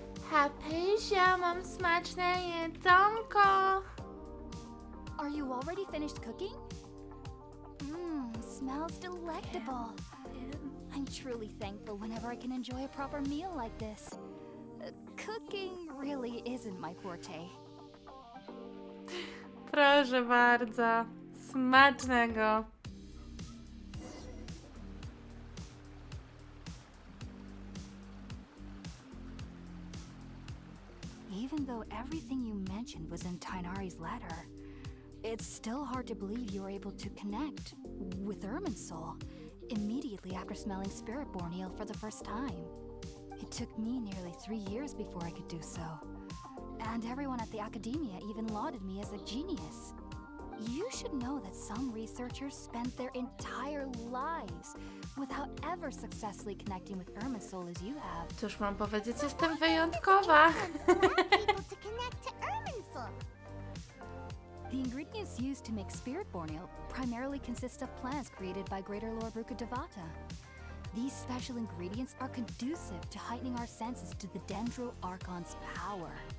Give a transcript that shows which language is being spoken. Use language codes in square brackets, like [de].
[pl] Hypatia, mam smaczne jedzonko. [en] Are you already finished cooking? Smells delectable. I'm truly thankful whenever I can enjoy a proper meal like this. Cooking really isn't my forte. [pl] Proszę bardzo, smacznego. [en] Even though everything you mentioned was in Tainari's letter, it's still hard to believe you were able to connect with Irminsul immediately after smelling Spiritborn eel for the first time. It took me nearly 3 years before I could do so. And everyone at the academia even lauded me as a genius. You should know that some researchers spent their entire lives without ever successfully connecting with Irminsul as you have. [pl] Cóż mam powiedzieć, jestem wyjątkowa. [en] People to connect to Irminsul. The ingredients used to make Spiritborn eel primarily consist of plants created by Greater Lord Rukkhadevata. These special ingredients are conducive to heightening our senses to the Dendro Archon's power.